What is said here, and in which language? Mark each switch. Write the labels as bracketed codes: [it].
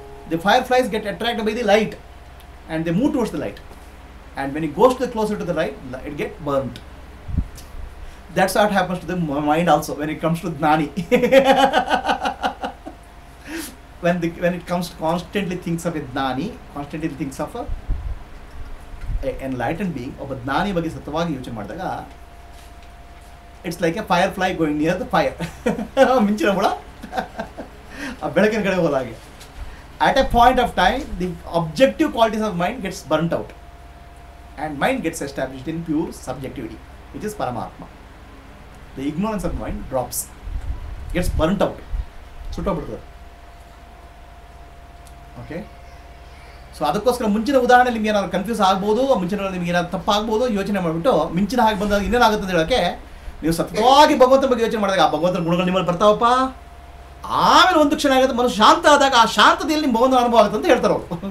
[en] The fire flies get attracted by the light and they move towards the light. And when it goes to the closer to the light, it get burned. That's what happens to the mind also when it comes to gnani. when it comes to constantly thinks of a gnani, constantly thinks of a enlighten being, [kn] ಒಬ್ಬ ಜ್ಞಾನಿ ಬಗ್ಗೆ ಸತ್ಯವಾಗಿ ಯೋಚನೆ ಮಾಡಿದಾಗ [en] It's like a fire fly going near the fire. [kn] ಮಿಂಚಿನ ಹುಳ ಆ ಬೆಳಕಿನ ಕಡೆ ಹೋದಾಗೆ. [en] At a point of time, the objective qualities of mind gets burnt out and mind gets established in pure subjectivity, which is Paramatma. The ignorance of mind drops, gets burnt out. [kn] ಸುಟ್ಟೋಗ್ಬಿಡ್ತದೆ. Okay, so ಅದಕ್ಕೋಸ್ಕರ ಮುಂಚಿನ ಉದಾಹರಣೆ ನಿಮ್ಗೆ ಏನಾದ್ರು confuse ಆಗ್ಬೋದು, ಮುಂಚಿನ ನಿಮ್ಗೆ ಏನಾದ್ರು ತಪ್ಪಾಗ್ಬೋದು. ಯೋಚನೆ ಮಾಡಿಬಿಟ್ಟು ಮಿಂಚಿನ ಹಾಗೆ ಬಂದಾಗ ಇನ್ನೇನಾಗುತ್ತೆ ಅಂತ ಹೇಳೋಕ್ಕೆ, ನೀವು ಸತ್ಯವಾಗಿ ಭಗವಂತನ ಬಗ್ಗೆ ಯೋಚನೆ ಮಾಡಿದಾಗ ಆ ಭಗವಂತನ ಗುಣಗಳು ನಿಮ್ಮಲ್ಲಿ ಬರ್ತಾವಪ್ಪ. ಆಮೇಲೆ ಒಂದು ಕ್ಷಣ ಆಗುತ್ತೆ, ಮನಸ್ಸು ಶಾಂತ ಆದಾಗ ಆ ಶಾಂತತೆಯಲ್ಲಿ ನಿಮ್ಮ ಭಗವಂತನ ಅನುಭವ ಆಗುತ್ತೆ ಅಂತ ಹೇಳ್ತಾರೆ ಅವರು.